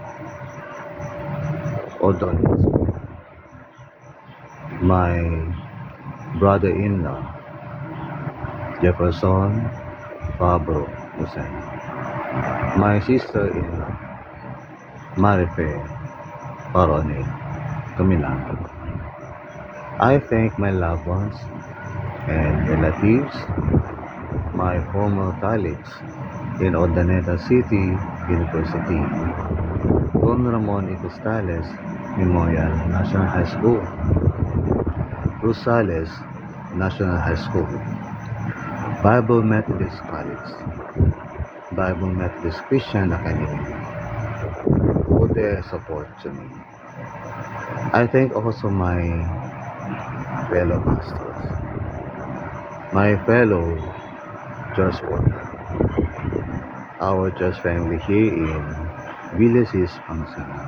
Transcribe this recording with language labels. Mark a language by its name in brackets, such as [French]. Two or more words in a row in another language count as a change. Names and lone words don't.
[English] Ordonez, my brother-in-law Jefferson Fabro Hussein, my sister-in-law Marife Paronel Tumilang. I thank my loved ones and relatives, my former colleagues in Urdaneta City University, Don Ramon Icostales Memorial National High School, Rosales National High School, Bible Methodist College, Bible Methodist Christian Academy for their support to me. I thank also my fellow pastors, my fellow church worker, our church family here in Villasis, Pangasinan.